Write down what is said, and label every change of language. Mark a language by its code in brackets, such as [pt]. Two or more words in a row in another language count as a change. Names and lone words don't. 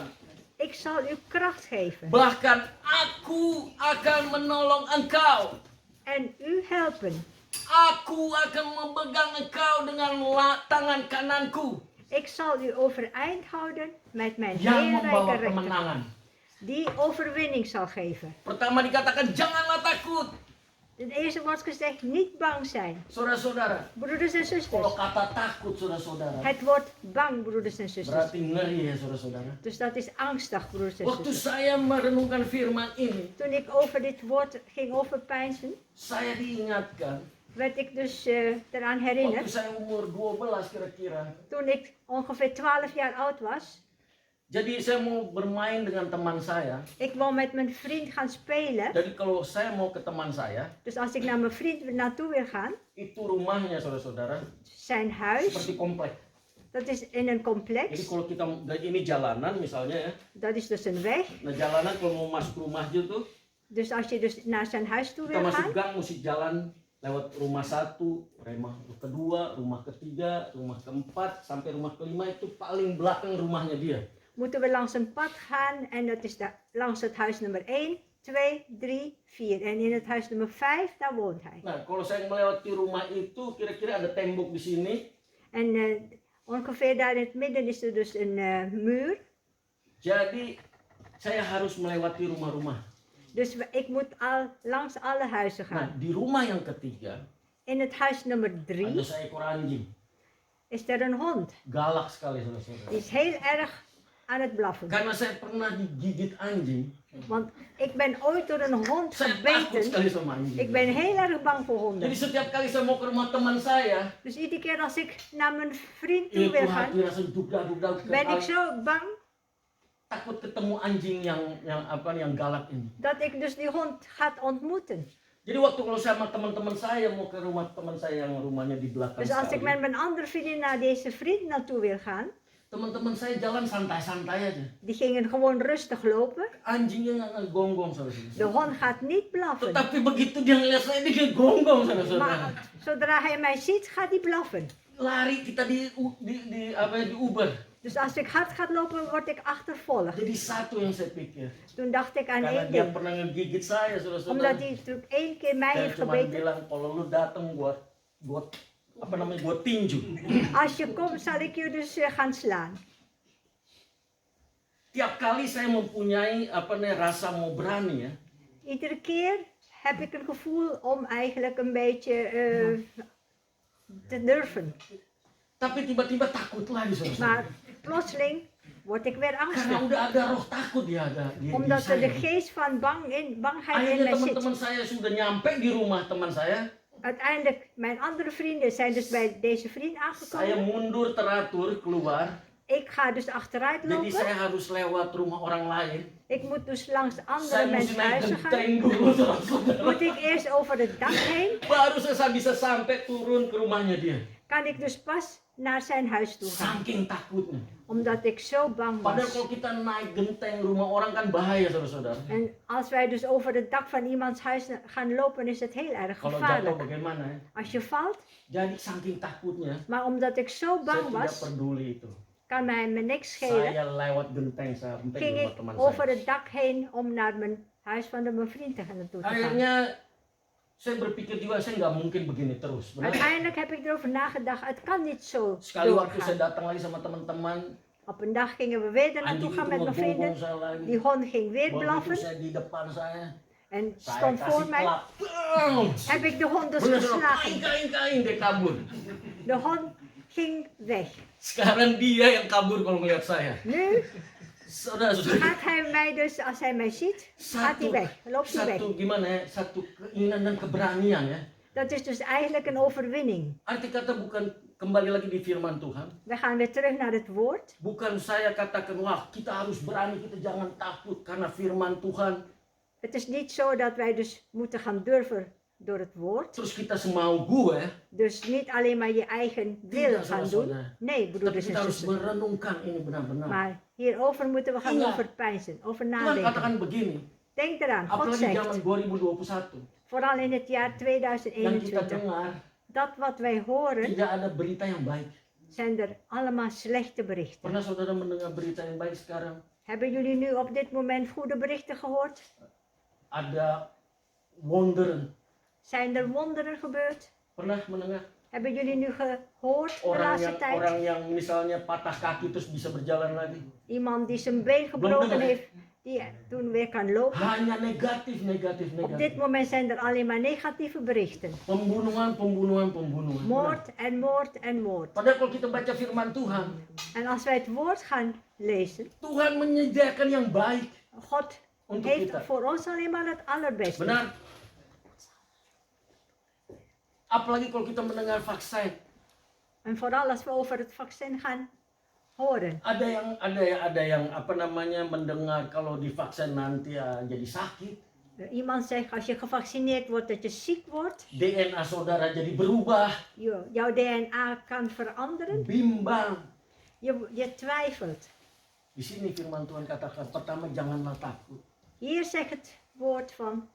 [nl] Ik zal u kracht geven [id] bahkan aku akan menolong engkau. [nl] en u helpen. [id] Aku akan memegang engkau dengan tangan kananku [nl] Ik zal u overeind houden met mijn [id] yang membawa [nl] heerlijke rechter, [id] kemenangan. [nl] die overwinning zal geven. [id] Pertama dikatakan janganlah takut. [nl] Het eerste wordt gezegd, niet bang zijn. [id] Saudara-saudara, [nl] Broeders en [id] kalau [nl] zusters, [id] kata takut saudara-saudara, [nl] het woord bang, broeders en zusters. [id] berarti ngeri ya saudara-saudara. [nl] Dus dat is angstig, broeders en [id] Waktu [nl] zusters. [id] saya merenungkan firman ini, [nl] Toen ik over dit woord ging overpeinzen, [id] saya diingatkan [nl] werd ik dus eraan [id] waktu [nl] herinnerd. [id] saya umur 12 kira-kira. [nl] Toen ik ongeveer 12 jaar oud was, [id] Jadi saya mau bermain dengan teman saya. [nl] ik wou met mijn vriend gaan spelen. [id] Jadi kalau saya mau ke teman saya, [nl] Dus als ik naar mijn vriend naartoe wil gaan, [id] itu rumahnya saudara-saudara [nl] zijn huis, [id] seperti komplek. [nl] dat is in een [id] Jadi [nl] complex. [id] kalau kita ini jalanan misalnya ya, [nl] Dat is dus een weg. [id] nah jalanan kalau mau masuk rumah tuh [nl] Dus als je dus naar zijn huis toe [id] kita [nl] wil [id] masuk [nl] gaan, [id] gang mesti jalan lewat rumah satu, rumah kedua, rumah ketiga, rumah keempat sampai rumah kelima itu paling belakang rumahnya dia. [nl] moeten we langs een pad gaan en dat is langs het huis nummer 1, 2, 3, 4. En in het huis nummer 5, daar woont hij. [id] Nah kalau saya melewati rumah itu kira-kira ada tembok di sini. [nl] En ongeveer daar in het midden is er dus een muur. [id] Jadi saya harus melewati rumah-rumah. [nl] Dus ik moet langs alle huizen [id] Nah [nl] gaan. [id] di rumah yang ketiga [nl] In het huis nummer [id] ada [nl] 3 [id] seekor anjing. [nl] is er een hond. [id] Galak sekali saudara-saudara. [nl] Die is heel erg aan het blaffen. [id] Karena saya pernah digigit anjing, [nl] Want ik ben ooit door een hond [id] saya takut [nl] gebeten. [id] sekali sama anjing. [nl] Ik ben heel erg bang voor [id] Jadi [nl] honden. [id] setiap kali saya mau ke rumah teman saya, [nl] Dus iedere keer als ik naar mijn vriend toe [id] itu [nl] wil [id] hati [nl] gaan, [id] rasa duga-duga [nl] ben ik zo bang [id] takut ketemu anjing yang galak ini. [nl] dat ik dus die hond gaat ontmoeten. [id] Jadi waktu kalau sama teman-teman saya mau ke rumah teman saya yang rumahnya di belakang [nl] Dus als ik [id] sekali, [nl] met mijn andere vriendin naar deze vriend naartoe wil gaan, [id] Teman-teman saya jalan santai-santai aja. [nl] Die gingen gewoon rustig lopen. [id] Anjingnya nggak ngegonggong, saudara-saudara. [nl] De hond gaat niet blaffen. [id] Tetapi begitu dia ngeliat saya, dia ngegonggong, saudara-saudara. [nl] Maar zodra hij mij ziet, gaat hij blaffen. [id] Lari kita di Uber. [nl] Dus als ik hard ga lopen, word ik achtervolgd. [id] Jadi satu yang saya pikir. [nl] Toen dacht ik aan [id] Karena [nl] één [id] dia [nl] ding. [id] pernah ngegigit saya, saudara-saudara. [nl] Omdat hij natuurlijk 1 keer mij [id] Saya [nl] heeft [id] cuma [nl] gebeten. [id] bilang, kalau lu datang gua tinju. [nl] Als je komt, zal ik je dus gaan slaan. [id] Tiap kali saya mempunyai rasa mau berani ya. [nl] Iedere keer heb ik een gevoel om eigenlijk een beetje te durven. [id] Tapi tiba-tiba takut lagi, saudara. [nl] Maar plotseling word ik weer [id] Karena [nl] angstig. [id] udah ada roh takut di [nl] Omdat er de [id] saya. [nl] geest van bangheid in [id] Akhirnya [nl] mij [id] teman-teman [nl] zit. [id] saya sudah nyampe di rumah teman saya. [nl] Uiteindelijk, mijn andere vrienden zijn dus bij deze vriend [id] Saya [nl] aangekomen. [id] mundur teratur keluar. [nl] Ik ga dus achteruit [id] Jadi saya [nl] lopen. [id] harus lewat rumah orang lain. [nl] Ik moet dus langs andere [id] Saya mesti [nl] mensen [id] naik [nl] huizen gaan. [id] genteng dulu, saudara-saudara. [nl] Moet ik eerst over het dak heen. [id] Baru saya bisa sampai turun ke rumahnya dia. [nl] Kan ik dus pas naar zijn huis toe gaan. [id] Saking takutnya. [nl] Omdat ik zo bang [id] Padahal [nl] was. [id] kalau kita naik genteng rumah orang kan bahaya, saudara-saudara. [nl] En als wij dus over het dak van iemands huis gaan lopen, is het heel erg [id] Kalau jatuh [nl] gevaarlijk. [id] bagaimana ya? [nl] Als je valt, [id] Jadi saking takutnya, [nl] maar omdat ik zo [id] saya [nl] bang [id] tidak [nl] was, [id] peduli itu. [nl] kan mij me niks schelen. [id] Saya lewat genteng sampai di [nl] Ging [id] rumah [nl] ik [id] teman [nl] over [id] saya. [nl] het dak heen om naar mijn huis van mijn vriend naartoe te gaan. [id] Akhirnya saya berpikir juga saya nggak mungkin begini terus. Benar? [nl] Uiteindelijk heb ik erover nagedacht, het kan niet zo [id] Sekali waktu saya [nl] doorgaan. [id] datang lagi sama teman-teman, [nl] Op een dag gingen we weer er naartoe [id] anjing [nl] gaan [id] itu [nl] met mijn [id] ngegonggong [nl] vrienden. [id] saya lagi. [nl] Die hond ging weer [id] Begitu [nl] blaffen [id] saya di depan saya [nl] en [id] kasih [nl] stond voor mij. [id] klap. Bang! [nl] Heb ik de hond dus [id] Bener, saudara, [nl] geslagen. [id] kain, dia kabur. [nl] De hond ging weg. [id] Sekarang dia yang kabur kalau ngeliat saya. [nl] Nu [id] Saudara-saudara, [nl] gaat hij mij dus, als hij mij ziet, gaat hij weg. Loopt hij weg. [id] satu gimana ya? Satu keinginan dan keberanian ya. [nl] Dat is dus eigenlijk een overwinning. [id] Arti kata bukan kembali lagi di firman Tuhan. [nl] We gaan weer terug naar het woord. [id] Bukan saya katakan, wah kita harus berani, kita jangan takut karena firman Tuhan. [nl] Het is niet zo dat wij dus moeten gaan durven door het woord. [id] Terus kita semau gue, [nl] Dus niet alleen maar je eigen wil [id] Tidak, [nl] gaan [id] saudara. [nl] doen. Nee, [id] tapi [nl] broeders [id] kita [nl] en [id] harus [nl] zusters. [id] merenungkan ini benar-benar. [nl] Maar hierover moeten we gaan [id] Iya. [nl] overpeinzen, over [id] Tuhan [nl] nadenken. [id] katakan begini, [nl] Denk eraan, God [id] apalagi zaman [nl] zegt, [id] 2021, [nl] vooral in het jaar [id] yang kita [nl] 2021, [id] dengar [nl] dat wat wij horen, [id] tidak ada berita yang baik. [nl] zijn er allemaal slechte berichten. [id] Pernah saudara mendengar berita yang baik sekarang? [nl] Hebben jullie nu op dit moment goede berichten gehoord? [id] Ada wonderen. [nl] Zijn er wonderen gebeurd? [id] Pernah mendengar? [nl] Hebben jullie nu gehoord de laatste tijd? [id] Orang yang misalnya patah kaki terus bisa berjalan lagi. [nl] Iemand die zijn been gebroken [id] dengar. [nl] heeft, die toen weer kan lopen. [id] Hanya negatif. [nl] Op dit moment zijn er alleen maar negatieve berichten. [id] Pembunuhan. [nl] Moord en moord en moord. [id] Padahal kalau kita baca firman Tuhan, [nl] En als wij het woord gaan lezen, [id] Tuhan menyediakan yang baik [nl] God [id] untuk [nl] heeft [id] kita. [nl] voor ons alleen maar het allerbeste. [id] Benar? Apalagi kalau kita mendengar vaksin, [nl] En vooral als we over het vaccin gaan horen. [id] ada yang apa namanya mendengar kalau divaksin nanti jadi sakit, [nl] Iemand zegt als je gevaccineerd wordt dat je ziek wordt. [id] DNA saudara jadi berubah, [nl] Jouw DNA kan veranderen. [id] bimbang. [nl] Je twijfelt. [id] Di sini firman Tuhan katakan, pertama janganlah takut. [nl] Hier zegt het woord van